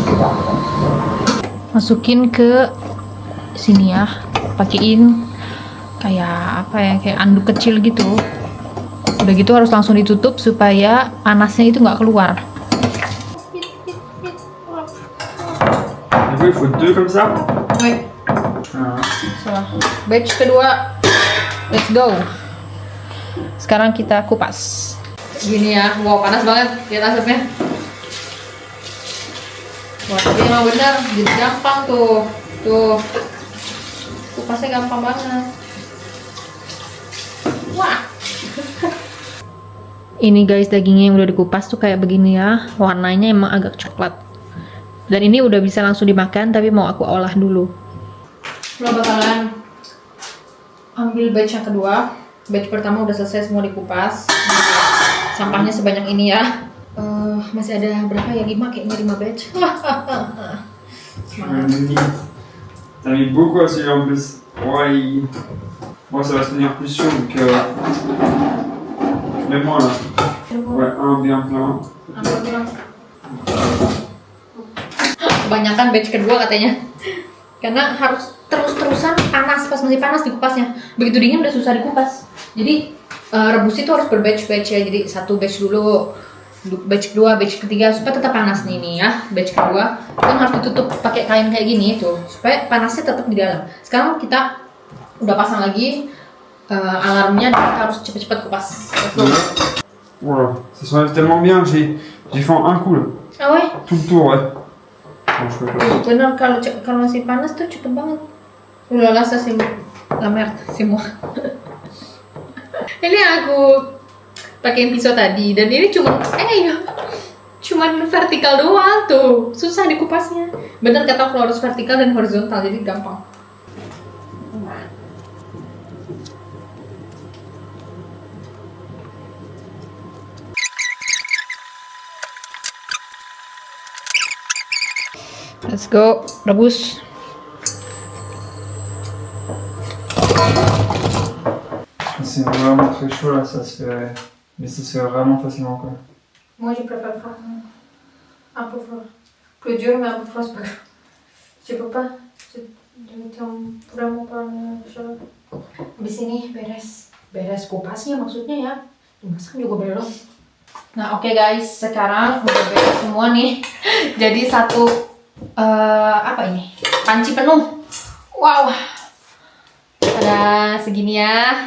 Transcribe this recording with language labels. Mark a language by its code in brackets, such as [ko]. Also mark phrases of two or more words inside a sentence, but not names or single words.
[id] Masukin ke sini ya, pakein kayak apa ya, kayak anduk kecil gitu. Udah gitu harus langsung ditutup supaya panasnya itu nggak keluar. Batch kedua, [en] let's go. [id] Sekarang kita kupas. Gini ya, wow panas banget, lihat asapnya. Wah, tapi emang bener, jadi gampang tuh. Kupasnya gampang banget. Wah. Ini guys, dagingnya yang udah dikupas tuh kayak begini ya. Warnanya emang agak coklat. Dan ini udah bisa langsung dimakan, tapi mau aku olah dulu. Lo bakalan ambil batch yang kedua. Batch pertama udah selesai semua dikupas. Sampahnya sebanyak ini ya. Masih ada berapa ya? 5 kayaknya 5 batch. [fr] T'as mis beaucoup à celui-là en plus. Ouais, moi ça va se tenir plus chaud donc. Même moi là. Ouais, un bien plein. [id] Kebanyakan batch kedua katanya. Karena harus terus-terusan panas, pas masih panas dikupasnya. Begitu dingin udah susah dikupas. Jadi rebus itu harus berbatch-batch ya. Jadi satu batch dulu, batch kedua, batch ketiga supaya tetap panas nih ya. Batch kedua kan harus ditutup pakai kain kayak gini tuh supaya panasnya tetap di dalam. Sekarang kita udah pasang lagi alarmnya dan kita harus cepet-cepet kupas. [fr] Voilà, ça s'enlève tellement bien, j'ai fait en un coup là. Ah ouais? Tout le tour, ouais. Bon, je peux pas. [id] Bener kalau masih panas tuh cepet banget. Udah rasa sih [fr] la merde [id] semua. Ini aku pakai pisau tadi dan ini cuman vertikal doang tuh, susah dikupasnya. Bener kata aku harus vertikal dan horizontal jadi gampang. [en] Let's go, [id] rebus. [fr] C'est vraiment très chaud là, ça se fait. Mais ça se fait vraiment facilement quoi. Moi, je préfère faire un peu froid. Plus dur, mais un peu froid, c'est pas grave. Je peux pas. Je tiens vraiment pas chaud. [id] Habis ini beres kupasnya maksudnya ya. Dimasak juga belum. Nah, oke guys, sekarang udah beres semua nih. Jadi satu apa ini? Panci penuh. Wow. Ada segini ya.